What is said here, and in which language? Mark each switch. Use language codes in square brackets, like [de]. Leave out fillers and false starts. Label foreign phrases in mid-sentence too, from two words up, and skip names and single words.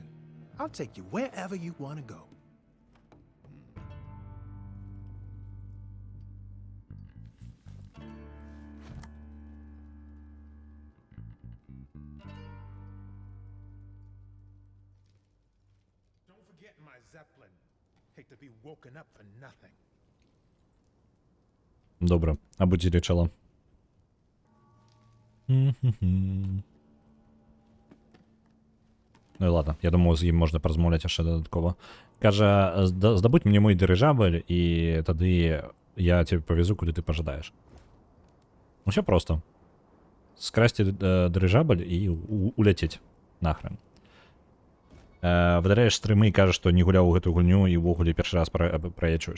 [en] I'll take you wherever you want to go. Don't forget my Zeppelin. Hate to be woken up for nothing. [be] Добре, абудзілі чала. Ну і ладно, я думаю, з ім можна паразмаўляць яшчэ дадаткова. Кажа, здабудь мне мой дырыжабль, і тады я тебе павезу, куды ты пажадаеш. Усё просто. Скрасці дырыжабль і уляцець нахрен. Выдаляеш стрымы і кажаш, што не гуляў у гэтую гульню і ўвогуле першы раз праечваеш.